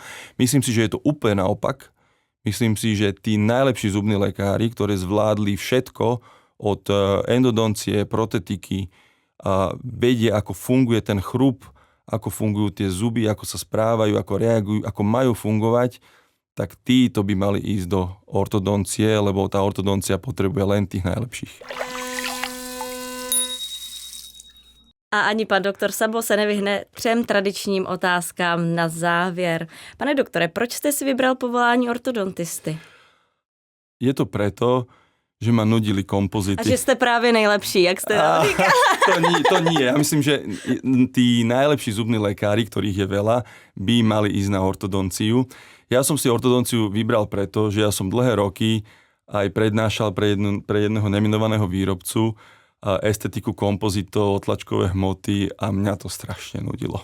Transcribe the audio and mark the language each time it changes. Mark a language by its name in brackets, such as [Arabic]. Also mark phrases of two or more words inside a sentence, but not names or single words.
[Slovak] Myslím si, že je to úplne naopak. Myslím si, že tí najlepší zubní lekári, ktorí zvládli všetko od endodoncie, protetiky, a vedia, ako funguje ten chrup, ako fungujú tie zuby, ako sa správajú, ako reagujú, ako majú fungovať, tak títo by mali ísť do ortodoncie, lebo tá ortodoncia potrebuje len tých najlepších. [Czech] A ani pan doktor Sabo se nevyhne 3 tradičním otázkám na závěr. Pane doktore, proč jste si vybral povolání ortodontisty? [Slovak] Je to preto, že ma nudili kompozity. A že ste práve [Czech] nejlepší, jak ste říkali. [Slovak] To nie. Ja myslím, že tí najlepší zubní lekári, ktorých je veľa, by mali ísť na ortodonciu. Ja som si ortodonciu vybral preto, že ja som dlhé roky aj prednášal pre jedného nemenovaného výrobcu estetiku kompozitov, otlačkové hmoty a mňa to strašne nudilo.